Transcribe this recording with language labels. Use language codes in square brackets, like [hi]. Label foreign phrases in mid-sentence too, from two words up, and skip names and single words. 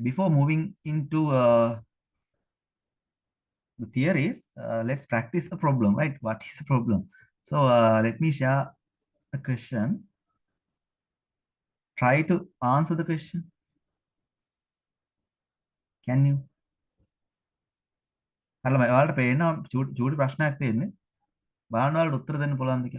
[en] Before moving into the theories, let's practice a problem, right? What is the problem? So let me share a question. Try to answer the question. Can you? [si] අරලා ඔයාලට පේනවා චූටි ප්‍රශ්නයක් තියෙන්නේ. බලන්න ඔයාලට උත්තර දෙන්න පුළුවන්ද කියලා.